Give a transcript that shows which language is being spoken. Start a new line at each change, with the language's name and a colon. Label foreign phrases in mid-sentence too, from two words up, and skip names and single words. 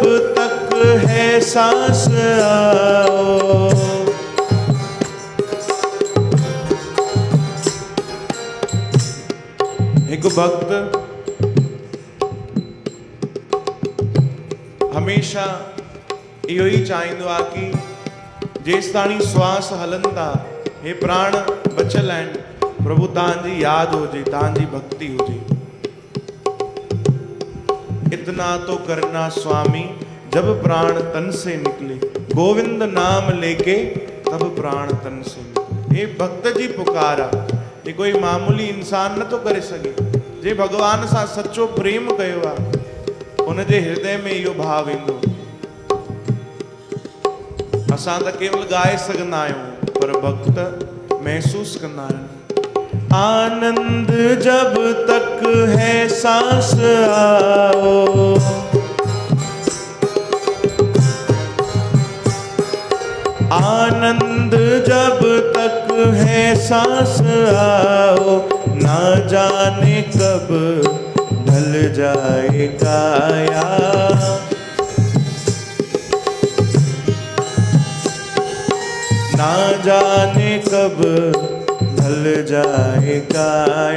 Hindi: तक है सांस आओ, एक भक्त
Sindhi: हमेशा इहो ही चाहींदो आहे कि जेसि ताणी श्वास हलनि था, हे प्राण बचियल आहिनि, प्रभु तव्हांजी यादि हुजे, तव्हांजी भक्ति हुजे।
Hindi: इतना तो करना स्वामी जब प्राण तन से निकले, गोविंद नाम लेके तब प्राण तन से निकले। हे भक्त जी पुकारा, ये कोई मामूली इंसान न तो करे सके।
Sindhi: जे भगवान सां सच्चो प्रेम कयो आहे, उन जे हृदय में इहो भाव ईंदो। असां त केवल ॻाए सघंदा आहियूं, पर भक्त महसूस कंदा आहिनि।
Hindi: आनंद जब तक है सांस आओ, आनंद जब तक है सांस आओ, ना जाने कब ढल जाए काया, ना जाने कब ढल जाए काया।